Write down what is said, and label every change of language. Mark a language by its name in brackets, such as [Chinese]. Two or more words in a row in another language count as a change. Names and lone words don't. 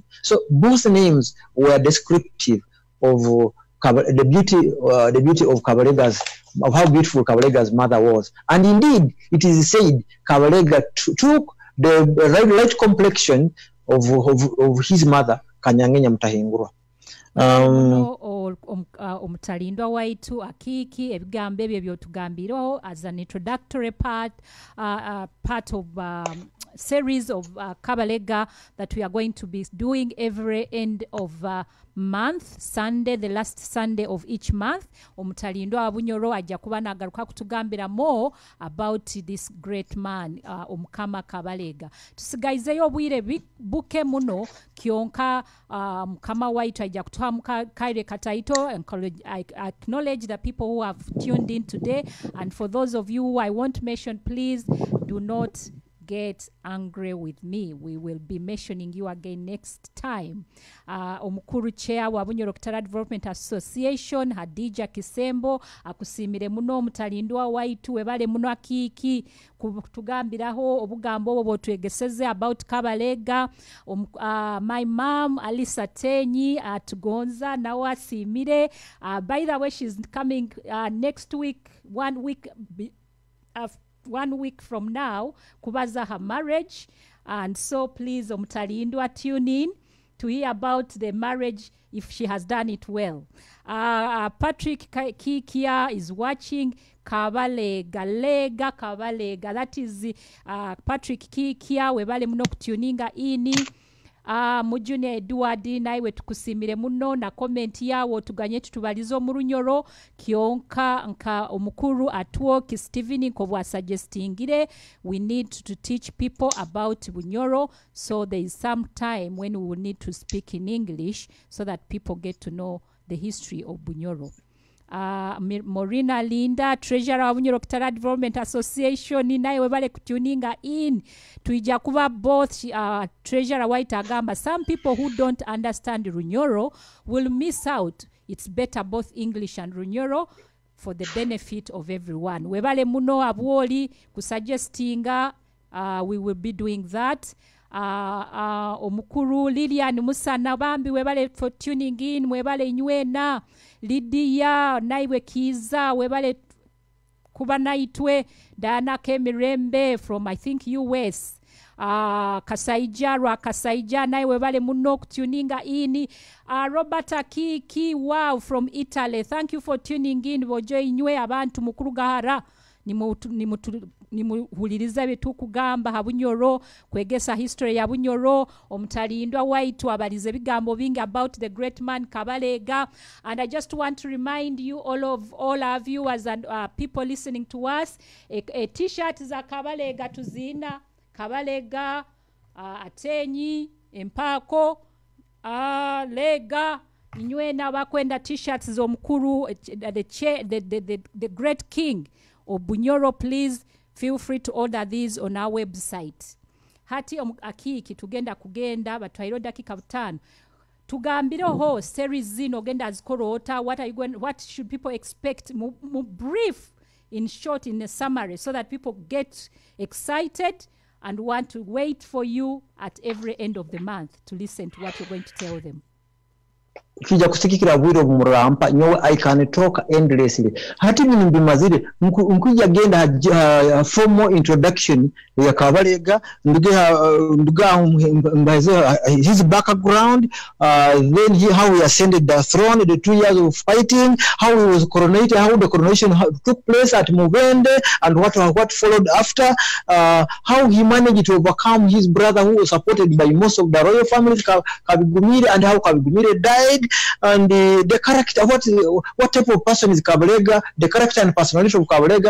[English] So both names were descriptive of the beauty of Kabaleega's, of how beautiful Kabaleega's mother was. And indeed, it is said Kabaleega took the light complexion of his mother, Kanyange Nyamutahingurwa. [Nyoro] Omutalindwa waitu Akiiki ebigambo ebyo byotugambiraho [English] as an introductory part of series of Kabaleega that we are going to be doing every end of month, Sunday, the last Sunday of each month. [Nyoro] Omutalindwa wa Bunyoro ajja kuba nagaruka kutugambira [English] more about this great man, [Nyoro] Omukama Kabaleega. Tusigaizeyo obwire buke muno kyonka Mukama waitu ajja kutuha mukaire kataito. [English] I acknowledge the people who have tuned in today, and for those of you who I won't mention, please do not get angry with me. We will be mentioning you again next time. [Nyoro] Omukuru chair wa Bunyoro Kitara Development Association, Hadija Kisembo, akusimire muno Omutalindwa waitu, webale muno Akiiki kutugambiraho obugambo obwo twegeseze about Kabaleega. [English] My mom Alisa Tenyi at Gonza [Nyoro] nawe asimire. [English] By the way, she's coming next week, 1 week after 1 week from now, kubaza her marriage. And so please, Omutalindwa, tune in to hear about the marriage if she has done it well. Patrick Kikia is watching. Kabaleega, Kabaleega. That is Patrick Kikia. [Nyoro] Webale muno kutuninga ini. Mujune Edward naiwe tukusimire muno na comment yawo tuganye tutubalizo mu Runyoro kyonka nka omukuru atwoki Steven ko bwa suggestingire [English] we need to teach people about Bunyoro, so there is some time when we will need to speak in English so that people get to know the history of Bunyoro. [Nyoro] Morina Linda, treasurer of Bunyoro Kitara Development Association, naye webale kutuninga in tuija kuba both treasurer white agamba. [English] Some people who don't understand Runyoro will miss out. It's better both English and Runyoro for the benefit of everyone. [Nyoro] Webale muno abwoli kusuggestinga, [English] we will be doing that. [Nyoro] Omukuru Lilian Musana Bambi webale [English] for tuning in, [Nyoro] webale nywena Lydia naiwe kiza, webale kuba naitwe Dana Kemirembe [English] from I think US. [Nyoro] Kasaija naiwe webale muno kutuninga ini. Robert Akiiki, [English] wow, from Italy, thank you for tuning in. [Nyoro] Bojo inywe abantu mukuru gahara nimuhuliriza betu kugamba ha Bunyoro, kwegesa history ya Bunyoro. Omutalindwa waitu abalize bigambo bingi [English] about the great man [Nyoro] Kabaleega. [English] And I just want to remind you, all our viewers and people listening to us, a t-shirt [Nyoro] za Kabaleega tuzina. Kabaleega, Atenyi, Empako, Lega, Inywena bakwenda t-shirts z'omukuru, [English] the great king of Bunyoro. Please feel free to order these on our website. [Nyoro] Hati Akiiki tugenda kugenda batwairo dakika 5 tugambireho series zino genda zikorota. [English] What should people expect? Brief, in short, in a summary, so that people get excited and want to wait for you at every end of the month to listen to what you're going to tell them. [Nyoro] kija kusikikira bwiro bumurampa nyowe [English] I can talk endlessly [Nyoro] hati bino bimazire nkujja genda [English] formal introduction [Nyoro] ya Kabaleega nduga his [English] background then how he ascended the throne, the 2 years of fighting, how he was coronated, how the coronation took place at Mubende and what followed after, how he managed to overcome his brother who was supported by most of the royal families, Kabigumire, and how Kabigumire died, and the character, what type of person is Kabaleega, the character and personality of Kabaleega.